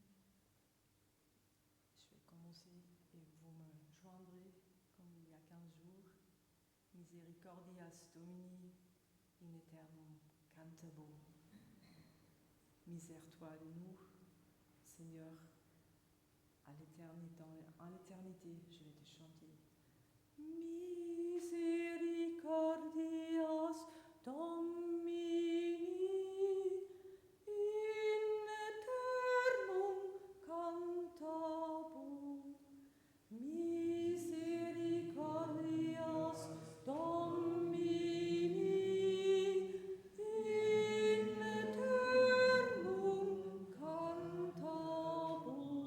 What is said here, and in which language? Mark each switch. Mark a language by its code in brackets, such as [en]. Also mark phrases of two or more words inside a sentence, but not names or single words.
[fr] Je vais commencer et vous me joindrez comme il y a 15 jours. [la] Misericordias Domini in aeternum cantabo. [fr] Misère-toi de nous, Seigneur, à l'éternité, je vais te chanter. [la] Misericordias Domini in aeternum cantabo. Misericordias Domini in aeternum cantabo.